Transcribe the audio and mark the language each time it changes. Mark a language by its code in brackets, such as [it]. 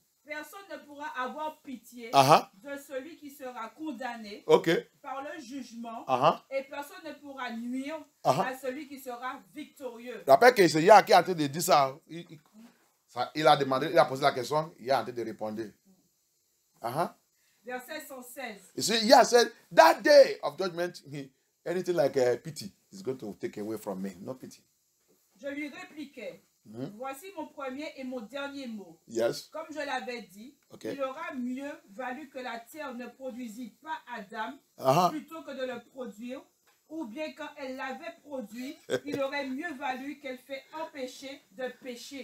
[fr] Personne ne pourra avoir pitié de celui qui sera condamné par le jugement et personne ne pourra nuire à celui qui sera victorieux. Rappelle que c'est Yah qui est en train de dire ça. Il a demandé, il a posé la question, il est en train de répondre. Verset 116. [en] You see, Yah said, that day of judgment, anything like pity is going to take away from me. No pity. [fr] Je lui répliquai. Voici mon premier et mon dernier mot. [en] Yes. [fr] Comme je l'avais dit, il aura mieux valu que la terre ne produisit pas Adam plutôt que de le produire, ou bien quand elle l'avait produit, il aurait mieux valu qu'elle fait empêcher de pécher.